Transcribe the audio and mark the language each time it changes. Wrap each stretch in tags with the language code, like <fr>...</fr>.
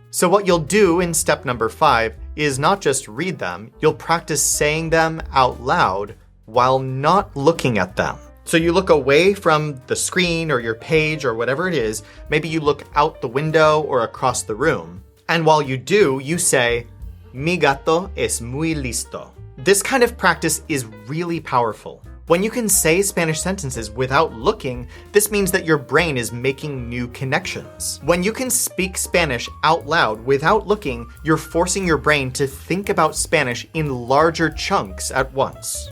<en>So what you'll do in step number 5 is not just read them, you'll practice saying them out loud while not looking at them. So you look away from the screen or your page or whatever it is, maybe you look out the window or across the room. And while you do, you say,</en> <es>Mi gato es muy listo.</es> <en>This kind of practice is really powerful. When you can say Spanish sentences without looking, this means that your brain is making new connections. When you can speak Spanish out loud without looking, you're forcing your brain to think about Spanish in larger chunks at once.</en>